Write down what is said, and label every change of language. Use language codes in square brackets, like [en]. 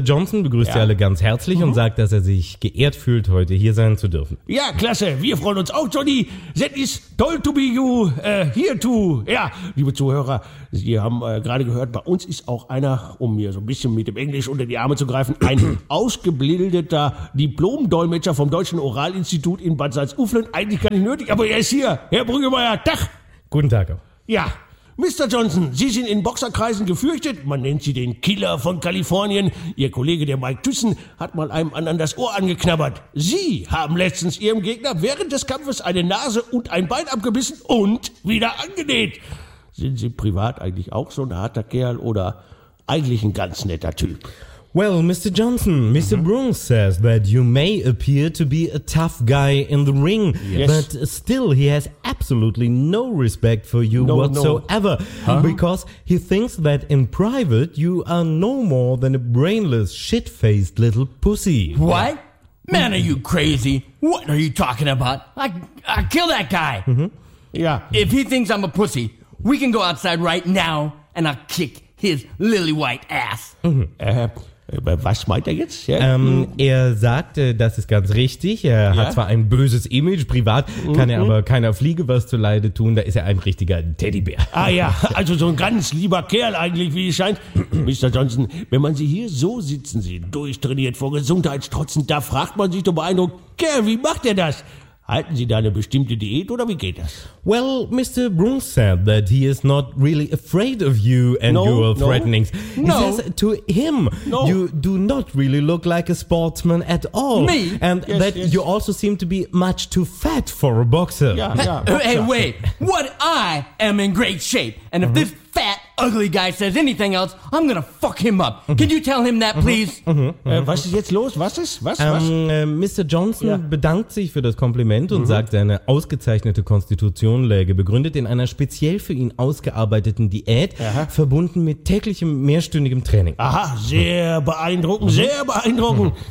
[de] Johnson begrüßt Sie alle ganz herzlich und sagt, dass er sich geehrt fühlt, heute hier sein zu dürfen. Ja, klasse. Wir freuen uns auch, Johnny. [en] That is toll to be you here too. [de] Ja, liebe Zuhörer, Sie haben gerade gehört, bei uns ist auch einer, um mir so ein bisschen mit dem Englisch unter die Arme zu greifen, ein ausgebildeter Diplom-Dolmetscher vom Deutschen Oral-Institut in Bad Salzuflen. Eigentlich gar nicht nötig, aber er ist hier. Herr Brüggemeier, Tag. Guten Tag auch. Ja, Mr. Johnson, Sie sind in Boxerkreisen gefürchtet. Man nennt Sie den Killer von Kalifornien. Ihr Kollege, der Mike Thyssen, hat mal einem anderen das Ohr angeknabbert. Sie haben letztens Ihrem Gegner während des Kampfes eine Nase und ein Bein abgebissen und wieder angenäht. Sind Sie privat eigentlich auch so ein harter Kerl oder eigentlich ein ganz netter Typ? [en] Well, Mr. Johnson, Mr. Brung says that you may appear to be a tough guy in the ring, but still he has absolutely no respect for you whatsoever, because he thinks that in private you are no more than a brainless, shit-faced little pussy. What? Man, are you crazy? What are you talking about? I kill that guy. Mm-hmm. Yeah. If he thinks I'm a pussy, we can go outside right now and I'll kick his lily white ass. [de] Was meint er jetzt? Ja. Er sagt, das ist ganz richtig. Er hat zwar ein böses Image privat, kann er aber keiner Fliege was zu Leide tun. Da ist er ein richtiger Teddybär. Ah ja, also so ein ganz lieber Kerl eigentlich, wie es scheint. Mr. Johnson, wenn man Sie hier so sitzen sieht, durchtrainiert vor Gesundheitstrotzen, da fragt man sich doch beeindruckt, Kerl, wie macht er das? Halten Sie da eine bestimmte Diät oder wie geht das? [en] Well, Mr. Brung said that he is not really afraid of you and your threatenings. No. He says to him, you do not really look like a sportsman at all. Me? And you also seem to be much too fat for a boxer. Hey, wait. What? I am in great shape. And if this fat, ugly guy says anything else, I'm gonna fuck him up. Can you tell him that, please? [de] Was ist jetzt los? Was ist? Was? [en] Mr. [de] Johnson bedankt sich für das Kompliment und sagt, seine ausgezeichnete Konstitution läge begründet in einer speziell für ihn ausgearbeiteten Diät, verbunden mit täglichem mehrstündigem Training. Aha, sehr beeindruckend, sehr beeindruckend.